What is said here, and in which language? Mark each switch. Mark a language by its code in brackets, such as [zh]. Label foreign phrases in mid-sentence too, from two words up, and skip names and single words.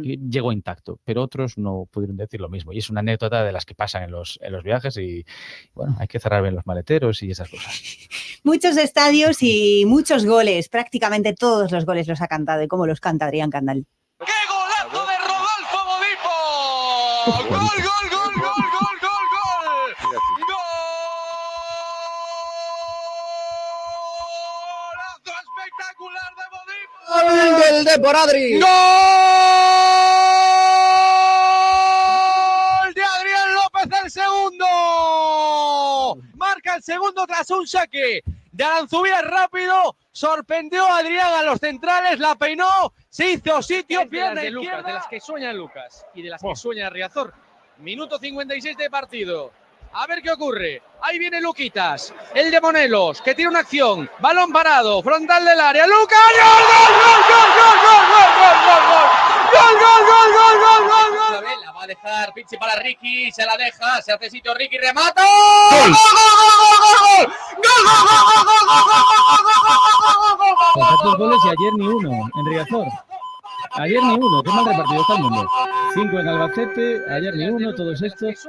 [es] Llegó intacto, pero otros no pudieron decir lo mismo. Y es una anécdota de las que pasan en los viajes y, bueno, hay que cerrar bien los maleteros y esas cosas. Muchos estadios y muchos goles, prácticamente todos los goles los ha cantado. ¿Y cómo los canta Adrián Candal? ¡Qué golazo de Rodolfo Modipo! ¡Gol, gol, gol, gol, gol, gol, gol! ¡Golazo espectacular de Modipo! ¡Gol del Depor, Adri! ¡Gol de Adrián López, el segundo! Marca el segundo tras un saque de Aranzubía rápido, sorprendió a Adrián a los centrales, la peinó, se hizo sitio, pierna de izquierda. Lucas, de las que sueña Lucas y de las que sueña Riazor. Minuto 56 de partido. A ver qué ocurre. Ahí viene Luquitas, el de Monelos, que tiene una acción. Balón parado, frontal del área. ¡Lucas! ¡Gol, gol, gol, gol, gol, gol, gol, gol, gol! ¡Gol, gol, gol, gol, gol, gol, gol! La va a dejar Pichi para Ricky, se la deja, se hace sitio Ricky, remata. ¡Gol! Tantos goles y ayer ni uno en Riazor. Ayer ni uno, qué mal repartido está el mundo. 5 en Albacete, ayer ni uno, todos estos.